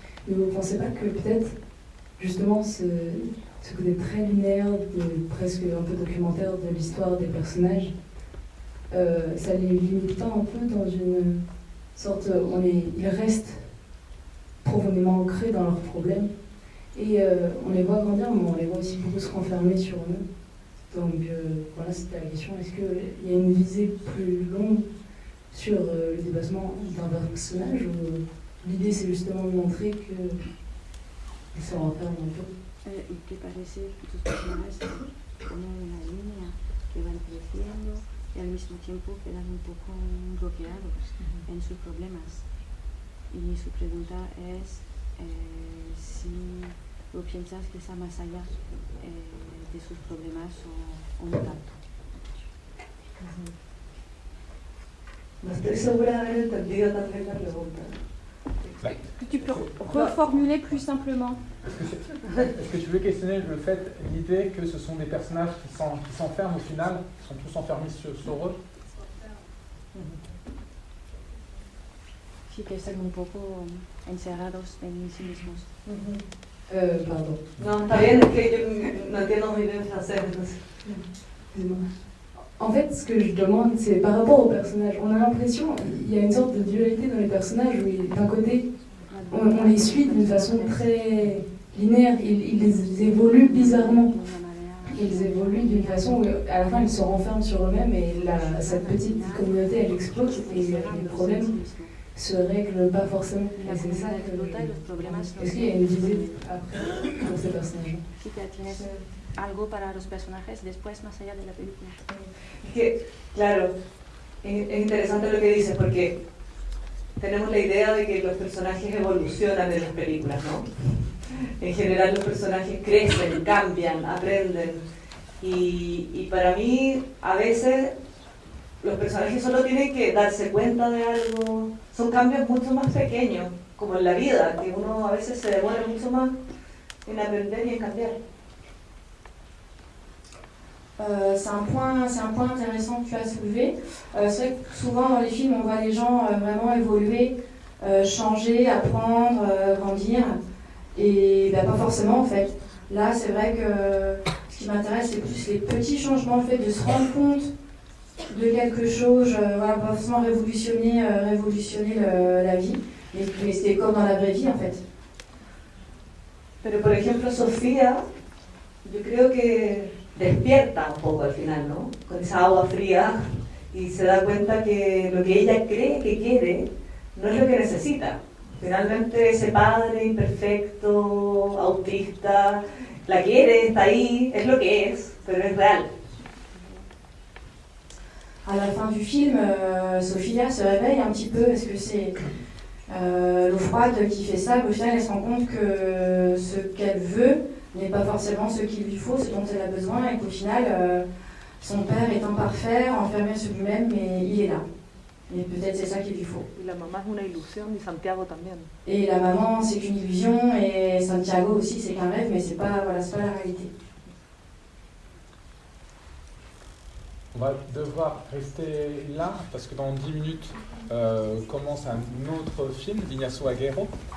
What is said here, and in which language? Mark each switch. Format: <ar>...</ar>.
<fr>Mais vous ne pensez pas que peut-être justement ce côté très linéaire, presque un peu documentaire de l'histoire des personnages, ça les limite pas un peu dans une sorte, ils restent profondément ancrés dans leurs problèmes et on les voit grandir, mais on les voit aussi beaucoup se renfermer sur eux. Donc voilà, c'était la question. Est-ce qu'il y a une visée plus longue sur le dépassement d'un personnage ou l'idée c'est justement de montrer qu'ils se renferment un peu?</fr> <es>¿Y qué parece tus personajes como una línea que van creciendo y al mismo tiempo quedan un poco bloqueados en sus problemas? Y su pregunta es si ¿O piensas que está más allá de sus problemas o no tanto? No estoy segura de haber entendido también la pregunta.</es> <fr>Tu peux reformuler plus simplement. Est-ce que tu veux questionner l'idée que ce sont des personnages qui s'enferment au final, qui sont tous enfermés sur eux?</fr> <es>Sí, que están un poco encerrados en sí mismos.</es> <fr>Pardon.</fr> <es>No, está bien, es que yo no entiendo muy bien francés, entonces.</es> <fr>En fait, ce que je demande, c'est par rapport aux personnages. On a l'impression, il y a une sorte de dualité dans les personnages où, d'un côté, on les suit d'une façon très linéaire. Ils évoluent bizarrement. Ils évoluent d'une façon où, à la fin, ils se renferment sur eux-mêmes et cette petite communauté, elle explose et les problèmes se règlent pas forcément. Et c'est ça que... Est-ce qu'il y a une visée après pour ces personnages?</fr> <es>Sí, que tienes algo para los personajes después, más allá de la película. Es que, claro, es interesante lo que dices porque tenemos la idea de que los personajes evolucionan en las películas, ¿no? En general los personajes crecen, cambian, aprenden y para mí a veces los personajes solo tienen que darse cuenta de algo, son cambios mucho más pequeños, como en la vida, que uno a veces se demora mucho más en aprender y en cambiar.</es> <fr>C'est un point intéressant que tu as soulevé. C'est vrai que souvent dans les films, on voit les gens vraiment évoluer, changer, apprendre, grandir. Et bah, pas forcément en fait. Là, c'est vrai que ce qui m'intéresse, c'est plus les petits changements, le fait de se rendre compte de quelque chose, voilà, pas forcément révolutionner la vie, mais c'est comme dans la vraie vie en fait.</fr> <es>Pero por ejemplo, Sofía, yo creo que despierta un poco al final, ¿no? Con esa agua fría y se da cuenta que lo que ella cree que quiere no es lo que necesita. Finalmente ese padre imperfecto, autista, la quiere, está ahí, es lo que es, pero es real.</es> <fr>À la fin du film, Sofia se réveille un petit peu. Est-ce que c'est l'eau froide qui fait ça? Au final, elle se rend compte que ce qu'elle veut n'est pas forcément ce qu'il lui faut, ce dont elle a besoin, et qu'au final, son père est imparfait, enfermé sur lui-même, mais il est là. Et peut-être c'est ça qu'il lui faut.</fr> <es>Y la mamá es una ilusión y Santiago también.</es> <fr>Et la maman, c'est qu'une illusion, et Santiago aussi, c'est qu'un rêve, mais c'est pas la réalité. On va devoir rester là parce que dans 10 minutes commence un autre film d'Ignacio Aguero.</fr>